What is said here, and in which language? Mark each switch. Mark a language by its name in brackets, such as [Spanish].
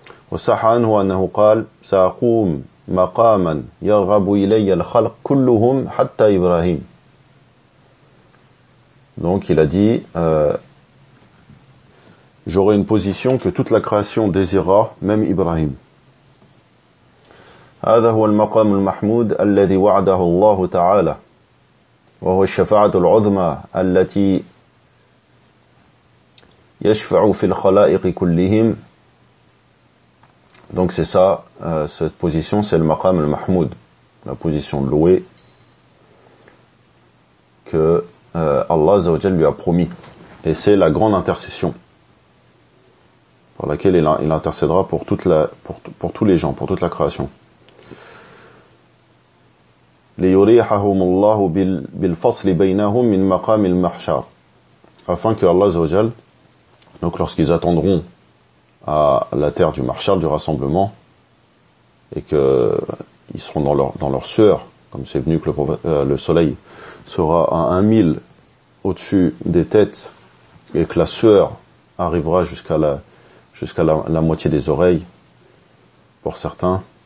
[Arabic] وَصَحَ عَنْهُ أَنَّهُ قَالَ سَأَقُومْ مَقَامًا يَرْغَبُ إِلَيَّ الْخَلْقُ كُلُّهُمْ حَتَّى إِبْرَاهِيمُ. [French] Donc il a dit, j'aurai une position que toute la création désirera, même Ibrahim. [Arabic] هَذَا هُوَ الْمَقَامُ الْمَحْمُودُ الَّذِي وَعَدَهُ اللَّهُ تَعَالَى وهو الشفاعة العظمى التي يشفع في الخلائق كلهم. [French] Donc c'est ça, cette position, c'est le maqam al-mahmoud, la position louée que Allah Azzawajal lui a promis. Et c'est la grande intercession par laquelle il intercédera pour toute la, pour tous les gens, pour toute la création. [Arabic] ليريحهم الله بالفصل بينهم من مقام المحشر. [French] Afin que Allah Azza wa Jal, donc lorsqu'ils attendront à la terre du Mahshar, du rassemblement, et que ils seront dans leur sueur, comme c'est venu que le soleil sera à 1000 au-dessus des têtes, et que la sueur arrivera jusqu'à la moitié des oreilles, pour certains.